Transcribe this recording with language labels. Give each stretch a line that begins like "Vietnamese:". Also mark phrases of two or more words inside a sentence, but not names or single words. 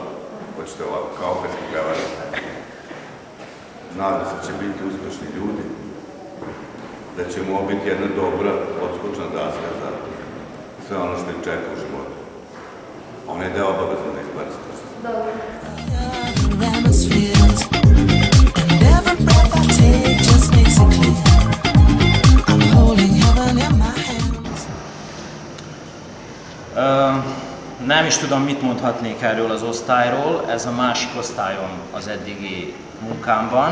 Serbian: Hoćete ovako, kao operski pevač. Nadam se da će biti uspešni ljudi. Da će mu biti jedna dobra, odskočna daska za sve ono što im čeka u životu. Ona je deo obavezno da iskoriste. Dobro.
Hungarian: Nem is tudom, mit mondhatnék erről az osztályról. Ez a másik osztályom az eddigi munkámban.